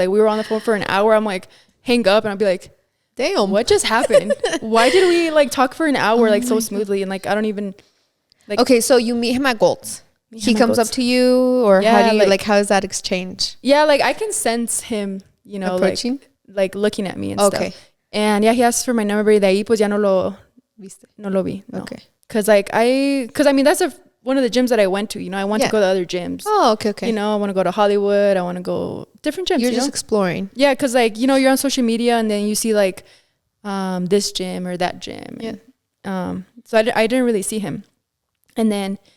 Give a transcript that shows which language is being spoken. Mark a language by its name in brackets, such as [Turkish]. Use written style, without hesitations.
[English] Like we were on the phone for an hour. I'm like hang up, and I'd be like, damn, what just happened? Why did we like talk for an hour like so smoothly? And like I don't even like. Okay, so you meet him at Gold's. He comes up to you, or how do you like how is that exchange? Yeah, like I can sense him, you know, approaching? like looking at me and stuff. And yeah, he asked for my number, [Spanish] y de ahí pues ya no lo vi. [English] No. Okay. Cause I mean that's one of the gyms that I went to. You know, I want to go to other gyms. Oh, okay. You know, I want to go to Hollywood. I want to go different gyms. You're just exploring. Yeah, because like, you know, you're on social media and then you see like this gym or that gym. Yeah. And, so I didn't really see him. And then